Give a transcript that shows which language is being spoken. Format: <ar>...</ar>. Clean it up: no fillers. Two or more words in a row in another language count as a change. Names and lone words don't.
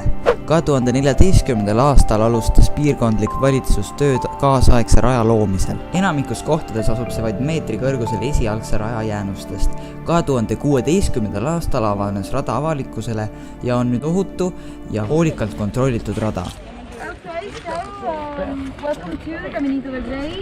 <et>2014. aastal alustas piirkondlik valitsus tööd kaasaegse raja loomisel. Enamikus kohtades asub see vaid meetri kõrgusel esialgse raja jäänustest. 2016. aastal avanes rada avalikkusele ja on nüüd ohutu ja hoolikalt kontrollitud rada.</et> <en>Okay, so welcome to the Caminito del Rey.</en>